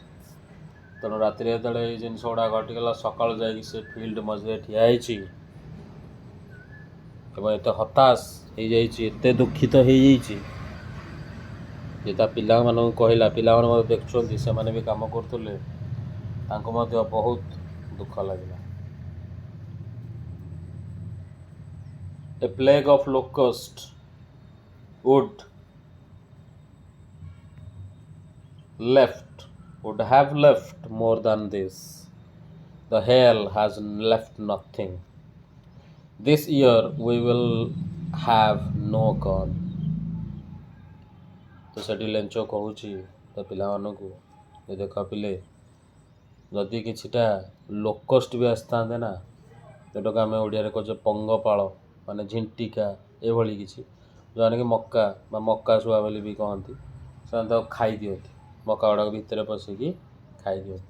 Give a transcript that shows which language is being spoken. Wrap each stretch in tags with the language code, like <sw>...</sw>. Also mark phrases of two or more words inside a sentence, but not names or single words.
<or>ତେଣୁ ରାତିରେ ଯେତେବେଳେ ଏଇ ଜିନିଷ ଗୁଡ଼ା ଘଟିଗଲା, ସକାଳୁ ଯାଇକି ସେ ଫିଲ୍ଡ ମଝିରେ ଠିଆ ହେଇଛି ଏବଂ ଏତେ ହତାଶ ହେଇଯାଇଛି, ଏତେ ଦୁଃଖିତ ହେଇଯାଇଛି ଯେ ତା ପିଲାମାନଙ୍କୁ କହିଲା, ପିଲାମାନେ ମଧ୍ୟ ଦେଖୁଛନ୍ତି, ସେମାନେ ବି କାମ କରୁଥିଲେ, ତାଙ୍କୁ ମଧ୍ୟ ବହୁତ ଦୁଃଖ ଲାଗିଲା।</or> <en>a plague of locust would have left more than this. The hail has left nothing. This year we will have no corn.</en> <or>ତ ସେଠି ଲେଞ୍ଚ କହୁଛି ତା ପିଲାମାନଙ୍କୁ, ଦେଖ ପିଲେ, ଯଦି କିଛିଟା ଲୋକଷ୍ଟ ବି ଆସିଥାନ୍ତେ ନା, ଯେଉଁଟାକୁ ଆମେ ଓଡ଼ିଆରେ କହୁଛେ ପଙ୍ଗପାଳ, ମାନେ ଝିଣ୍ଟିକା, ଏଭଳି କିଛି, ଯେଉଁମାନେ କି ମକା ବା ମକା ଶୁଆ ବୋଲି ବି କହନ୍ତି, ସେମାନେ ତାକୁ ଖାଇଦିଅନ୍ତି, ମକା ଗୁଡ଼ାକ ଭିତରେ ପଶିକି ଖାଇଦିଅନ୍ତି।</or>